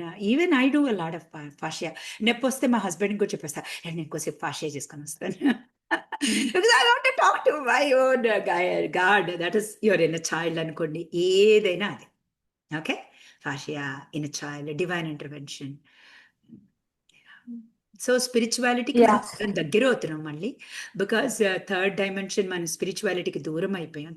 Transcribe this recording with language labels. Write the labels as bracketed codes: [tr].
[en] Even I do a lot of fascia. [te] నొప్పి వస్తే మా హస్బెండ్కి కూడా చెప్పేస్తా, నేను ఇంకోసేపు ఫాషియా చేసుకొని వస్తాను. [en] Because I want to talk to my own God. That is your inner child [te] అనుకోండి, ఏదైనా అది. [en] Okay, fascia, inner child, divine intervention. [te] So స్పిరిచువాలిటీకి దగ్గర అవుతున్నాం మళ్ళీ. [en] because third dimension, [te] మన స్పిరిచువాలిటీకి దూరం అయిపోయాం.